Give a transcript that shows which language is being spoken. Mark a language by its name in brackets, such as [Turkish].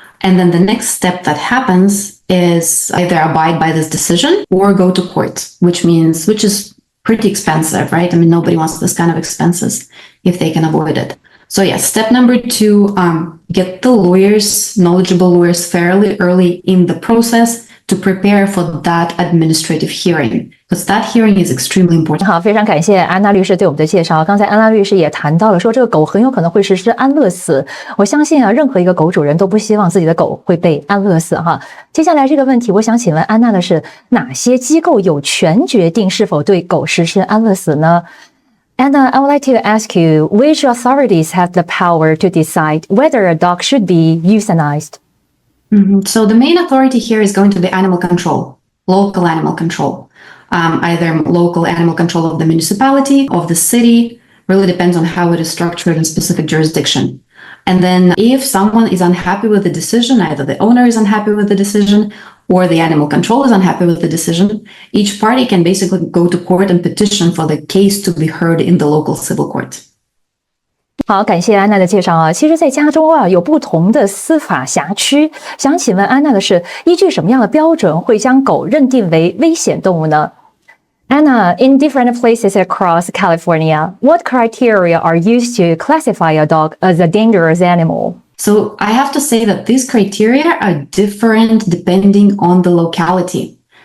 [English] And then the next step that happens is either abide by this decision or go to court, which is pretty expensive, right? I mean, nobody wants this kind of expenses if they can avoid it. So yes, step number 2, get the lawyers, knowledgeable lawyers fairly early in the process to prepare for that administrative hearing, because that hearing is extremely important. [Chinese] 好，非常感谢安娜律师对我们的介绍。刚才安娜律师也谈到了说，这个狗很有可能会实施安乐死。我相信啊，任何一个狗主人都不希望自己的狗会被安乐死哈。接下来这个问题，我想请问安娜的是，哪些机构有权决定是否对狗实施安乐死呢？ [English] Anna, I would like to ask you, which authorities have the power to decide whether a dog should be euthanized? So the main authority here is going to be animal control, local animal control, either local animal control of the municipality, of the city, really depends on how it is structured in specific jurisdiction. And then if someone is unhappy with the decision, either the owner is unhappy with the decision or the animal control is unhappy with the decision, each party can basically go to court and petition for the case to be heard in the local civil court. [Chinese] 好，感谢安娜的介绍啊。其实，在加州啊，有不同的司法辖区。想请问安娜的是，依据什么样的标准会将狗认定为危险动物呢？ [English] Anna, in different places across California, what criteria are used to classify a dog as a dangerous animal? So I have to say that these criteria are different depending on the locality.